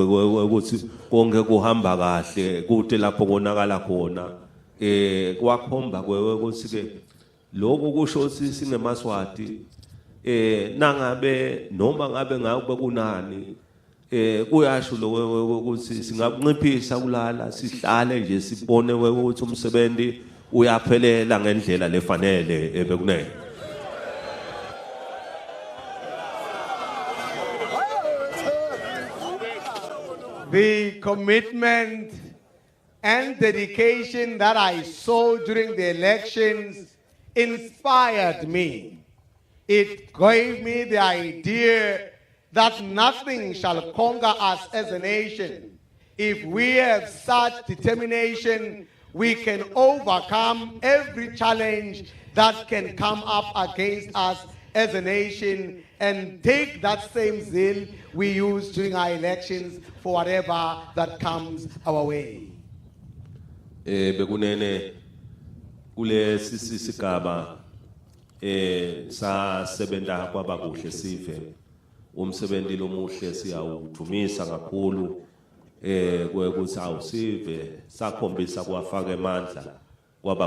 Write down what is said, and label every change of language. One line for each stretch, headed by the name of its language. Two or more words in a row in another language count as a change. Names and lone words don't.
Swati: ukuthi konke kuhamba kahle kude lapho konakala khona kwakhomba ukuthi ke lokho kusho ukuthi singemaswati nangabe noma ngabe ngabe kunani kuyasho lokho ukuthi singakunciphisa kulala sihlale nje sibone ukuthi umsebenzi uyaphelela ngendlela lefanele bekunene.
English: The commitment and dedication that I saw during the elections inspired me. It gave me the idea that nothing shall conquer us as a nation. If we have such determination, we can overcome every challenge that can come up against us as a nation and take that same zeal we use during our elections for whatever that comes our way.
Swati: Bekunene kule sigaba sa sebenta kwaba kuhle sive umsebenzi lomuhle siyawudumisa kakhulu kwekuthi awusive sakhombisa kwafaka emandla kwaba